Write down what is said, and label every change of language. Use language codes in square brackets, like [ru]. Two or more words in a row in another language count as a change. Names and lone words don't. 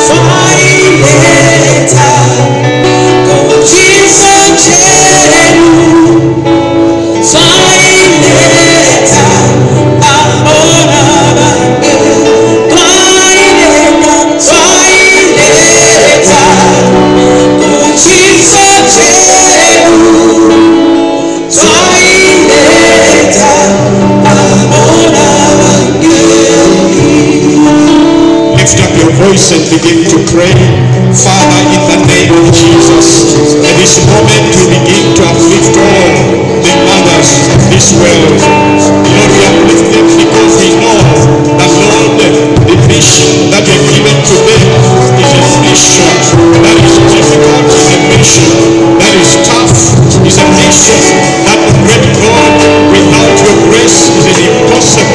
[bem] kuchiso chenu, twaileta pamona bangeli, twaileta kuchiso chenu, twaileta pamona bangeli. [en] Lift up your voice and begin to pray. Father, in the name of Jesus, at this moment we begin to uplift all the mothers of this world. Lord, we uplift them because we know that, Lord, the mission that you have given to them is a mission that is difficult, is a mission that is tough, is a mission that, great God, without your grace is impossible.